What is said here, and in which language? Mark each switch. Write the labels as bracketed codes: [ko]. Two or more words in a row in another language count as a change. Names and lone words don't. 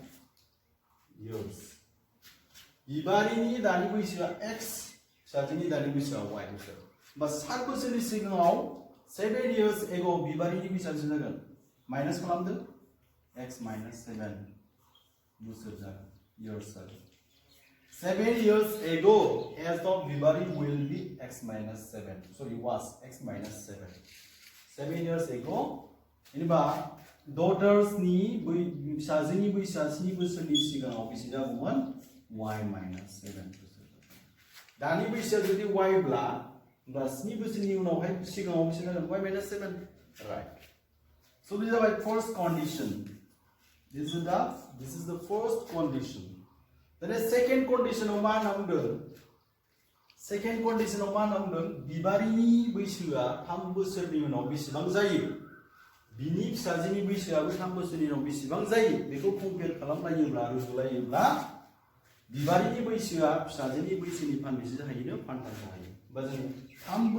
[brx] years बिबारिनि दानि बैसोआ x फिसाजोनि दानि बैसोआ y बोसोर बा 7 बोसोरनि सिगाङाव [en] 7 years ago [brx] बिबारिनि बैसोआ जागोन माइनास खालामदो [en] x minus 7 [brx] बोसोर जागोन years जागोन [en] 7 years ago as of Bibari will be x minus 7 sorry was x minus 7 7 years ago [brx] जेनेबा daughters नि फिसाजोनि बैसोआ 7 बोसोरनि सिगाङाव बेसे जागौमोन [en] y minus 7 [brx] बोसोर दानि बैसोआ जुदि y ब्ला होमबा 7 बोसोरनि उनावहाय सिगाङाव बेसे जागोन [en] y minus 7 [brx] राइट [en] So this is our first condition. This is the first condition. Then the second condition of [brx] मा होनना [en] second condition of [brx] मा होनना बिबारिनि बैसोआ 3 बोसोरनि उनाव बेसेबां जायो बिनि फिसाजोनि बैसोआबो 3 बोसोरनि उनाव बेसेबां जायो बेखौ कम्पेयार खालामलायोब्ला रुजुलायोब्ला बिबारिनि बैसोआ फिसाजोनि बैसोनि फानबेसे जाहैयो फानथाम जाहैयो बा जों 3